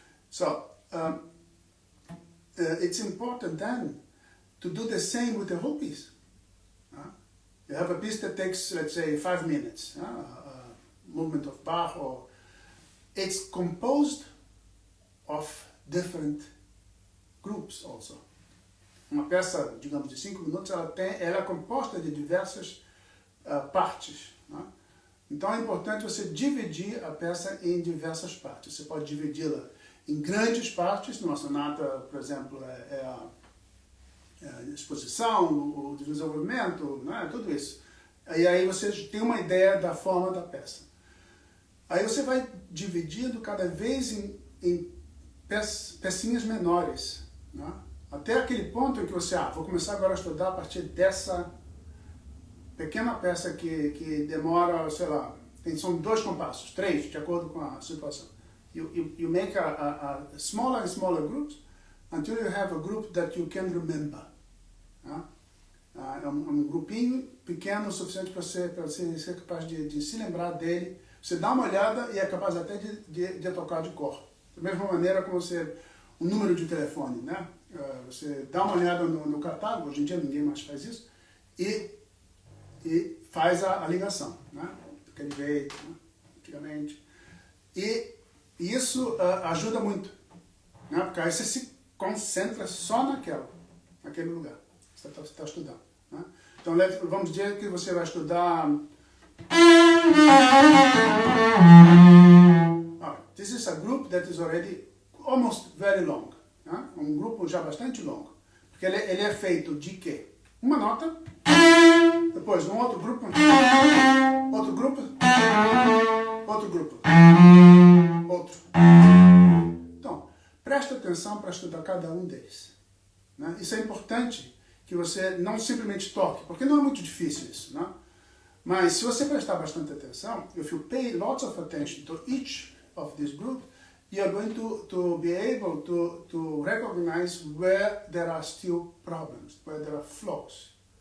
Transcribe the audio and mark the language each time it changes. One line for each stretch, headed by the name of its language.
English: So it's important then to do the same with the whole piece. You have a piece that takes, let's say, 5 minutes, movement of Bach, or it's composed of different groups also.
Portuguese: Uma peça, digamos, de 5 minutos, ela é composta de diversas partes. Então é importante você dividir a peça em diversas partes. Você pode dividi-la em grandes partes. Numa sonata, por exemplo, a exposição, o desenvolvimento, tudo isso. E aí você tem uma ideia da forma da peça. Aí você vai dividindo cada vez em pecinhas menores, até aquele ponto em que você, vou começar agora a estudar a partir dessa pequena peça que demora, sei lá, são 2 compassos, 3, de acordo com a situação.
English: You make a smaller and smaller groups until you have a group that you can remember.
Portuguese: É um grupinho pequeno o suficiente para você ser capaz de se lembrar dele. Você dá uma olhada e é capaz até de tocar de cor. Da mesma maneira como um número de telefone, você dá uma olhada no catálogo, hoje em dia ninguém mais faz isso, e faz a ligação, daquele jeito, antigamente. E isso ajuda muito, porque aí você se concentra só naquele lugar que você está estudando. Então vamos dizer que você vai estudar...
English: This is a group that is already almost very long.
Portuguese: Um grupo já bastante longo. Porque ele é feito de quê? Uma nota, depois um outro grupo, outro grupo, outro grupo, outro. Então, presta atenção para estudar cada um deles. Isso é importante, que você não simplesmente toque, porque não é muito difícil isso. Mas se você prestar bastante atenção,
English: if you pay lots of attention to each of this group, you are going to be able to recognize where there are still problems, where there are flaws.